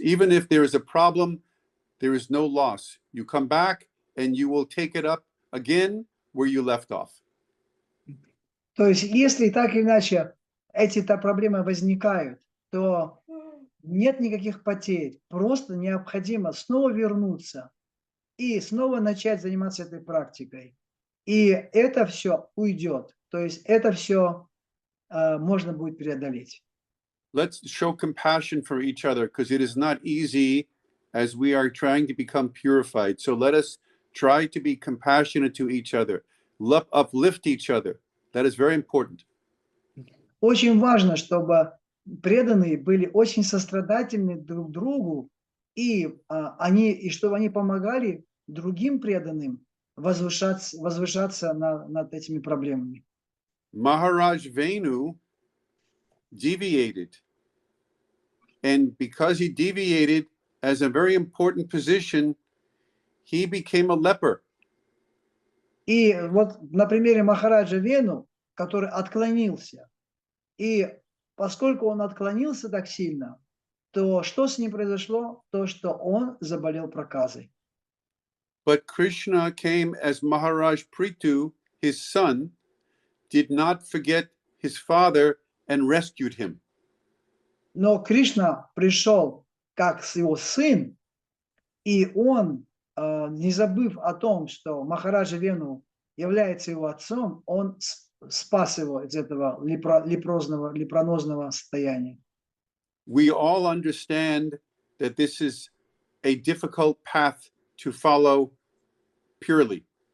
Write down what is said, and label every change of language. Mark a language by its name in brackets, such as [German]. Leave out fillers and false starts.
[English] Even if there is a problem, there is no loss. You come back and you will take it up again where you left off. [Russian] То есть, если так или иначе эти-то проблемы возникают, то нет никаких потерь. Просто необходимо снова вернуться и снова начать заниматься этой практикой. И это все уйдет. То есть это все можно будет преодолеть. [English] Let's show compassion for each other because it is not easy as we are trying to become purified. So let us try to be compassionate to each other, uplift each other. That is very important. [Russian] Очень важно, чтобы преданные были очень сострадательны друг другу, и чтобы они помогали другим преданным возвышаться над этими проблемами. [English] Maharaj Venu deviated. And because he deviated as a very important position, he became a leper. [Russian] И вот на примере Махараджа Вену, который отклонился, и поскольку он отклонился так сильно, то что с ним произошло? То, что он заболел проказой. [English] But Krishna came as Maharaj Prithu, his son, did not forget his father and rescued him. [Russian] Но Кришна пришел как его сын, и он, не забыв о том, что Махараджа Вену является его отцом, он спас его из этого лепронозного состояния. [English] We all understand that this is a difficult path to follow purely.